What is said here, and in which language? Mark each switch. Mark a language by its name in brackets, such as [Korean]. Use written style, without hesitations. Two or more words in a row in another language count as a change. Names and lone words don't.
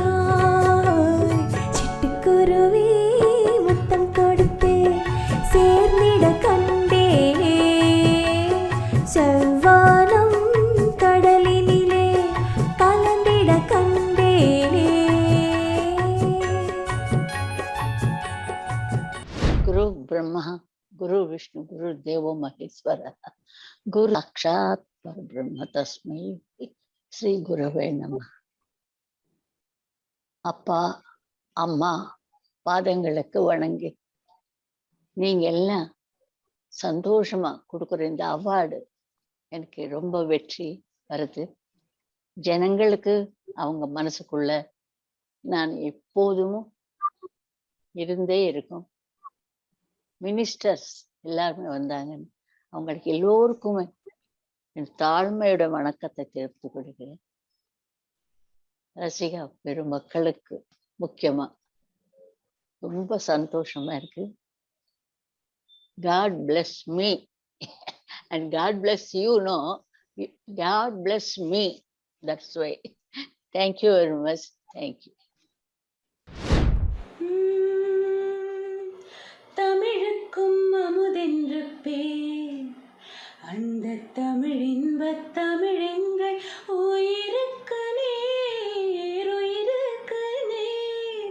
[Tamil] சிட்டுக்குருவி முத்தம் கொடுத்து சேர்ந்திட கண்டேனே, செவ்வானம் கடலினிலே கலந்திட கண்டேனே. [Sanskrit] गुरु ब्रह्मा गुरु विष्णु गुरु देवो महेश्वर गुरु साक्षात परब्रह्म तस्मै श्री गुरवे नमः. [Tamil] அப்பா அம்மா பாதங்களுக்கு வணங்கி நீங்க எல்லாம் சந்தோஷமா கொடுக்குற இந்த அவார்டு எனக்கு ரொம்ப வெற்றி வருது. ஜனங்களுக்கு அவங்க மனசுக்குள்ள நான் எப்போதும் இருந்தே இருக்கும். மினிஸ்டர்ஸ் எல்லாருமே வந்தாங்க, அவங்களுக்கு எல்லோருக்குமே என் தாழ்மையோட வணக்கத்தை தெரிவித்துக் கொள்கிறேன். ரசிகா பெருமக்களுக்கு முக்கியமா ரொம்ப சந்தோஷமா இருக்கு. [English] God bless me and God bless you, no, God bless me, that's why. Thank you very much. Thank you. [Tamil] தமிழுக்கும் அமுதென்று பேர், அந்த தமிழ் இன்பத் தமிழெங்கள் உயிருக்கு நேர், உயிருக்கு நேர்.